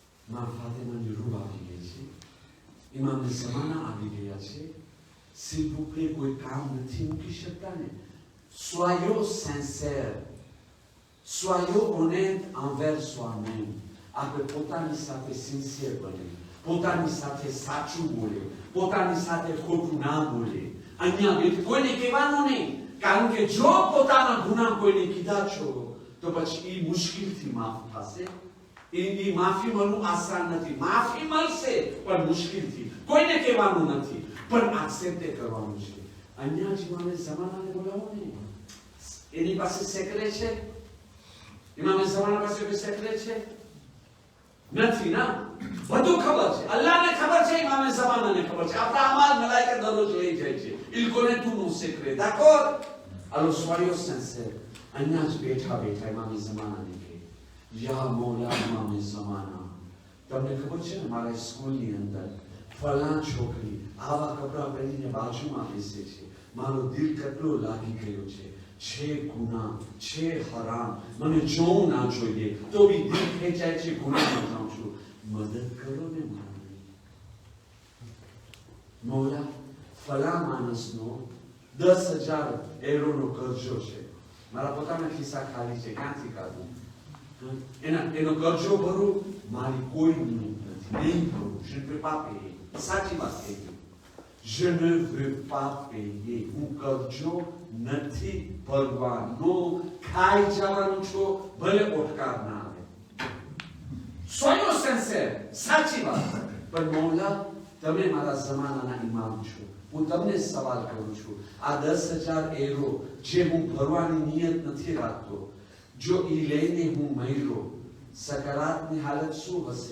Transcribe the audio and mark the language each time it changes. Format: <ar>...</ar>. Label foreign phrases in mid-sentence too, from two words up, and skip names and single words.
<gu>માં ફાતિમાની રૂહ આવી ગઈ છે, ઇમામ ઝમાના આવી ગયા છે.</gu> <fr>s'il vous plaît,</fr> <gu>કોઈ કામ નથી મૂકી શકતા ને?</gu> <fr>Soyons sincères, soyons honnêtes envers soi-même.</fr> <gu>આપણે પોતાની સાથે સિન્સિયર બને, પોતાની સાથે સાચું બોલે, પોતાની સાથે ખોટું ના બોલે. અહીંયા કોઈને કહેવાનું નહીં, કારણ કે જો પોતાના ગુના કોઈને કીધા છો તો પછી એ મુશ્કેલથી માફ થશે. એ માફી મળવું આસાન નથી. માફી મળશે પણ મુશ્કેલથી. કોઈને કહેવાનું નથી પણ એક્સેપ્ટ કરવાનું છે. અહીંયા ઇમામે ઝમાનાને બોલાવો ને, એની પાસે સેક્રેટ છે? ઇમામે ઝમાના પાસે કોઈ સેક્રેટ છે? નથી ના. બધું ખબર છે, અલ્લાહને ખબર છે, ઇમામે ઝમાનાને ખબર છે. આપણા અમાર મલાઈકા દરરોજ લઈ જાય છે.</gu> <fr>Il connaît tout nos secrets, d'accord? Alors soyons sincères.</fr> <gu>અહીંયા જ બેઠા બેઠા ઇમામે ઝમાનાને કહે, યા મૌલા ઇમામે ઝમાના, તમને ખબર છે ને મારા સ્કૂલની અંદર ફલાં છોકરી આવા કપડાં પહેરીને બાજુમાં બેસે છે. મારો દિલ કેટલો લાગી ગયો છે. છે ગુનાહ, છે હરામ, મને જોવું ના જોઈએ તો બી દિલ ખેંચાય છે, ગુનાહમાં જાઉં છું. મદદ કરો ને મારી. મૌલા ફલાં માણસનો 10,000 એરોનો કરજો છે. મારા પોતાના ખિસ્સા ખાલી છે, ક્યાંથી કાઢું? એનો કરજો ભરું? મારી કોઈ નિયત નથી, નહીં ભરું.</gu> <fr>je ne peux pas payer.</fr> <gu>સાચી વાત કહી.</gu> <fr>je ne veux pas payer.</fr> <gu>હું કરજો નથી ભરવાનો. ખાઈ જવાનું છો, ભલે ઓટકાર ના આવે.</gu> <fr>soyons sincères,</fr> <gu>સાચી વાત. પણ મૌલા તમે મારા ઝમાનાના ઇમામ છો, હું તમને સવાલ કરું છું. આ 10,000 એરો જે હું ભરવાની નિયત નથી રાખતો, જો એ લઈને હું મર્યો, સકરાતની હાલત શું હશે?</gu>